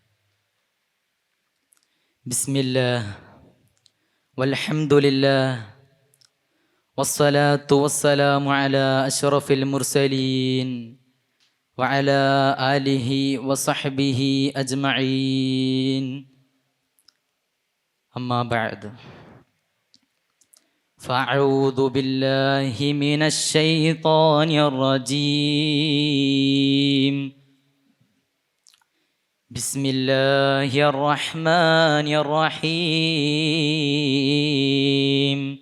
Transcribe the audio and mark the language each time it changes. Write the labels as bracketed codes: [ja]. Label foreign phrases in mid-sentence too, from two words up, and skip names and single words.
[ar] بسم الله والحمد لله والصلاة والسلام على أشرف المرسلين وعلى آله وصحبه أجمعين. أما بعد. فأعوذ بالله من الشيطان الرجيم. بسم الله الرحمن الرحيم.